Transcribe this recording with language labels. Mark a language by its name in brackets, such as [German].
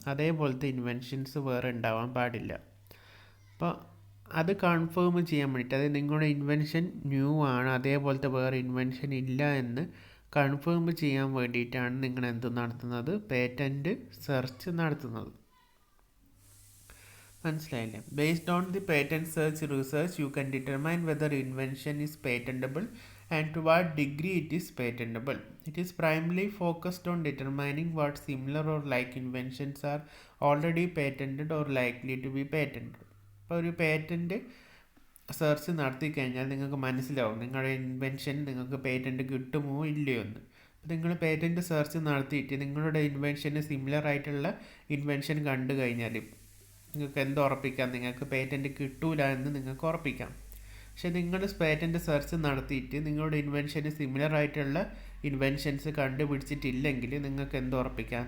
[Malayalam] അതേപോലത്തെ ഇൻവെൻഷൻസ് വേറെ ഉണ്ടാവാൻ പാടില്ല. അപ്പോൾ അത് കൺഫേം ചെയ്യാൻ വേണ്ടിയിട്ട്, അതായത് നിങ്ങളുടെ ഇൻവെൻഷൻ ന്യൂ ആണ്, അതേപോലത്തെ വേറെ ഇൻവെൻഷൻ ഇല്ല എന്ന് കൺഫേം ചെയ്യാൻ വേണ്ടിയിട്ടാണ് നിങ്ങൾ എന്ത് നടത്തുന്നത്? പേറ്റൻറ്റ് സെർച്ച് നടത്തുന്നത്. മനസ്സിലായില്ലേ? [English] Based on the patent search research you can determine whether invention is patentable and to what degree it is patentable. It is primarily focused on determining what similar or like inventions are already patented or likely to be patented. [Malayalam] അപ്പോൾ ഒരു patent search നടത്തി കഴിഞ്ഞാൽ നിങ്ങൾക്ക് മനസ്സിലാവും നിങ്ങളുടെ invention നിങ്ങൾക്ക് patent കിട്ടുമോ ഇല്ലയോ എന്ന്. നിങ്ങൾ പേറ്റൻറ്റ് സെർച്ച് നടത്തിയിട്ട് നിങ്ങളുടെ ഇൻവെൻഷന് സിമിലർ ആയിട്ടുള്ള ഇൻവെൻഷൻ കണ്ടു കഴിഞ്ഞാൽ നിങ്ങൾക്ക് എന്തുറപ്പിക്കാം? നിങ്ങൾക്ക് പേറ്റൻറ്റ് കിട്ടൂല എന്ന് നിങ്ങൾക്ക് ഉറപ്പിക്കാം. പക്ഷെ നിങ്ങൾ പേറ്റൻറ്റ് സെർച്ച് നടത്തിയിട്ട് നിങ്ങളുടെ ഇൻവെൻഷന് സിമിലർ ആയിട്ടുള്ള ഇൻവെൻഷൻസ് കണ്ടുപിടിച്ചിട്ടില്ലെങ്കിൽ നിങ്ങൾക്ക് എന്തുറപ്പിക്കാം?